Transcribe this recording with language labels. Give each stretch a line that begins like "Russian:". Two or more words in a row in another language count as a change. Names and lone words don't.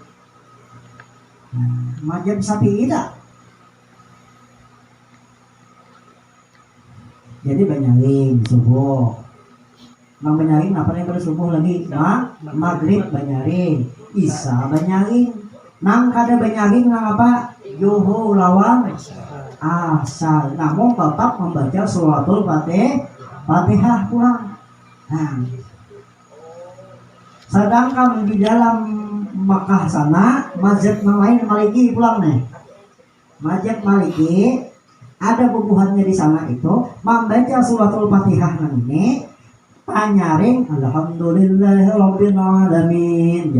Banjar: Mazhab Syafi'i tak? Jadi banyakin subuh. Nang banyakin apa yang pada subuh lagi? Maghrib banyakin, Isya banyakin. Nang kada banyakin nang apa? Zuhur lawan asar. Namun tetap membaca suratul Fatihah pulang. Nah, sedangkan di dalam Makkah sana mazhab lain Maliki pulang nih. Mazhab Maliki ada bubuhannya di sana itu membaca suratul Fatihah ini panyaring
Arabic: alhamdulillahirabbil alamin.